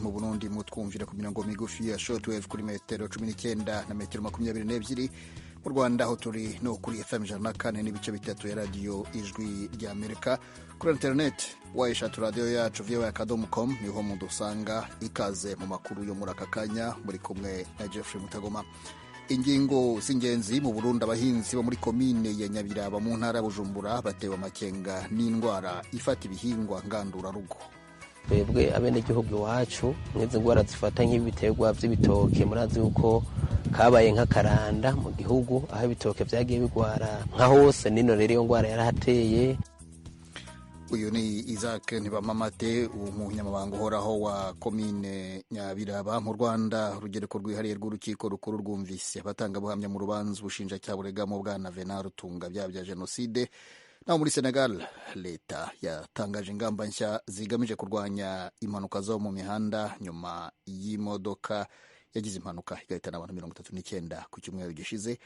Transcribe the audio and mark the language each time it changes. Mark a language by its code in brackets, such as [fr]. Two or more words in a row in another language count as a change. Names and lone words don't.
[rn] Mu Burundi mutwumvira ku mirongo migufi ya shortwave kuri metero 19 na metero 22. [rw] Mu Rwanda aho turi no kuri FM 104 n'ibice bitatu ya radiyo ijwi ry'Amerika. Kuri internet wayishatu radiyo yacu voa.com niho mudusanga. Ikaze mu makuru yo muri aka kanya, muri kumwe na Jeffrey Mutagoma. Ingingo z'ingenzi mu Burundi: abahinzi bo muri komine ya Nyabiraba mu ntara ya Bujumbura batewe amakenga n'indwara ifata ibihingwa ngandurarugo. [rn] Twebwe abenegihugu iwacu nk'izi ndwara zifata nk'ibiterwa vy'ibitoke, murazi yuko kabaye nk'akaranda mu gihugu aho ibitoke vyagiye bigwara nka hose, nino rero iyo ndwara yarahateye. [rw] Uyu ni Isaac Ntibamamate, umunyamabanga uhoraho wa komine Nyabiraba mu Rwanda. Rugereko rwihariye rw'urukiko rukuru rwumvise abatangabuhamya mu rubanza ubushinjacyaha buregamo bwana Venant Rutunga bya Jenoside. Naho muri Senegal, Leta yatangaje ingamba nshya zigamije kurwanya impanuka zo mu mihanda nyuma y'imodoka yagize impanuka igahitana abantu 39 ku cyumweru gishize.